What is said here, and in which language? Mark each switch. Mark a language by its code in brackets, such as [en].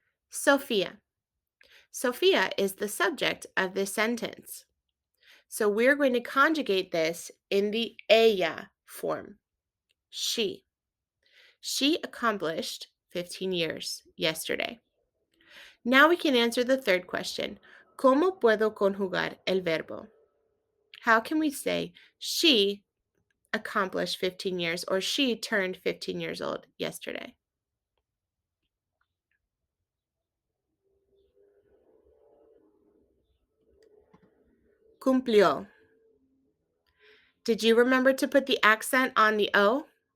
[en] Sophia. Sophia is the subject of this sentence. So we're going to conjugate this in the ella form. She. She accomplished 15 years yesterday. Now we can answer the third question. [es] ¿Cómo puedo conjugar el verbo? [en] How can we say she accomplished 15 years or she turned 15 years old yesterday? Cumplió. Did you remember to put the accent on the O?